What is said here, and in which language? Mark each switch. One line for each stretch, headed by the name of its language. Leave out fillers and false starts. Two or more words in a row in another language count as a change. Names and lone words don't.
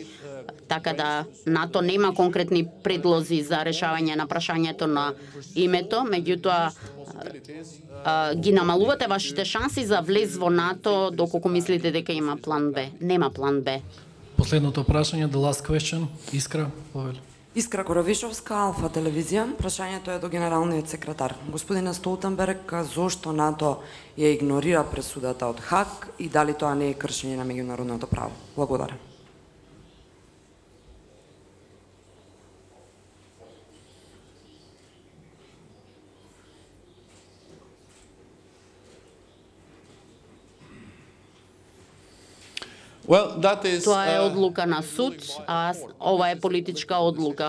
Macedonian: Така да НАТО нема конкретни предлози за решавање на прашањето на името, меѓутоа ги намалувате вашите шанси за влез во НАТО доколку мислите дека има план Б. Нема план Б. Последното прашање,
English: the last question,
Macedonian: Искра, повели. Искра Коровишовска, Алфа телевизија. Прашањето е до генералниот секретар. Господине Столтенберг, зошто НАТО ја игнорира пресудата од Хаг и дали тоа не е кршење на меѓународното право? Благодарам. Тоа е одлука на суд, а ова е политичка одлука.